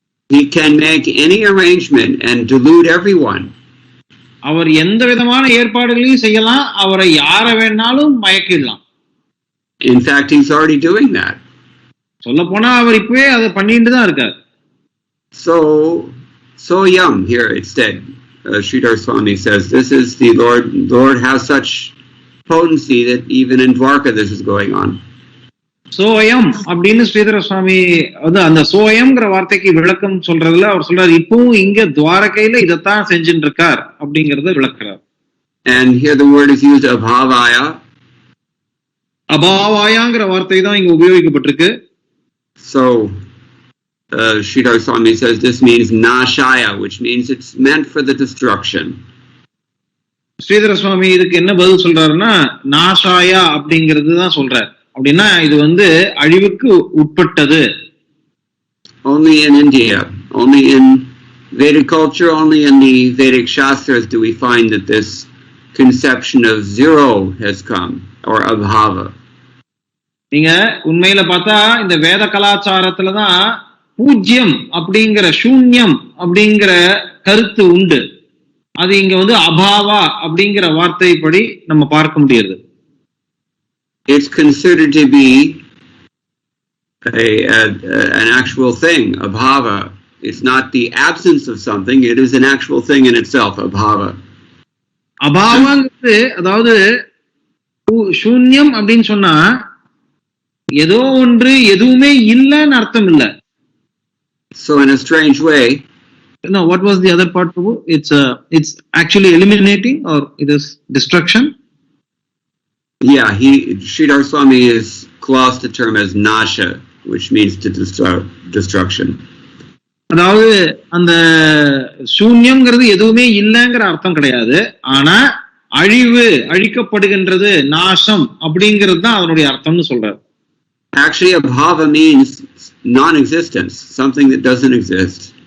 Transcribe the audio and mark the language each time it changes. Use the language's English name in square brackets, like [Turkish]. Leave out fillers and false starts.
[English] He can make any arrangement and delude everyone. [Tamil] அவர் எந்த விதமான ஏற்பாடுகளையும் செய்யலாம், அவரை யார வேணாலும் மயக்கிடலாம். [English] In fact, he's already doing that. [Tamil] சொல்ல போனா அவர் இப்பவே அதை பண்ணிட்டு தான் இருக்கார். [English] So young here instead. Sridhar Swami says this is the Lord. Lord has such potency that even in Dwarka this is going on. [Tamil] சோயம் அப்படின்னு ஸ்ரீதர சுவாமி அந்த சோயம்ங்கிற வார்த்தைக்கு விளக்கம் சொல்றதுல அவர் சொல்றாரு, இப்பவும் இங்க துவாரகையில இதைத்தான் செஞ்சுட்டு இருக்கார் அப்படிங்கறத விளக்குறார். [English] And here the word is used abhavaya. [Tamil] அபாவாயாங்கிற வார்த்தை தான் இங்க உபயோகிக்கப்பட்டிருக்கு. [English] So Sridhar Swami says this means nashaya, which means it's meant for the destruction. [Tamil] Sridhara சுவாமி இதுக்கு என்ன பதில் சொல்றாருன்னா நாஷாயா அப்படிங்கிறது தான் சொல்றார். அப்படின்னா இது அழிவுக்கு உட்பட்டது. [English] Only in India, only in Vedic culture, only in the Vedic Shastras do we find that this conception of zero has come, or abhava. [Tamil] நீங்க உண்மையில பார்த்தா இந்த வேத கலாச்சாரத்துலதான் பூஜ்யம் அப்படிங்கிற சூன்யம் அப்படிங்கிற கருத்து உண்டு. அது இங்க அபாவா அப்படிங்கிற வார்த்தைப்படி நம்ம பார்க்க முடியாது. [English] It's considered to be an actual thing, abhava. It's not the absence of something, it is an actual thing in itself, abhava. [Tamil] அபாவங்கிறது அதாவது சூன்யம் அப்படின்னு சொன்னா ஏதோ ஒன்று எதுவுமே இல்லைன்னு அர்த்தம் இல்ல. [English] So in a strange way, no, what was the other part? It's actually eliminating, or it is destruction. Yeah, Sridhar Swami is classed the term as nasha, which means to destruction. [Tamil] அதாவது அந்த சூன்யம்ங்கிறது எதுவுமே இல்லைங்கிற அர்த்தம் கிடையாது, ஆனா அழிக்கப்படுகின்றது, நாசம் அப்படிங்கிறது தான் அதனுடைய அர்த்தம்னு சொல்றாரு. [English] Actually, abhava means non-existence, something that doesn't exist.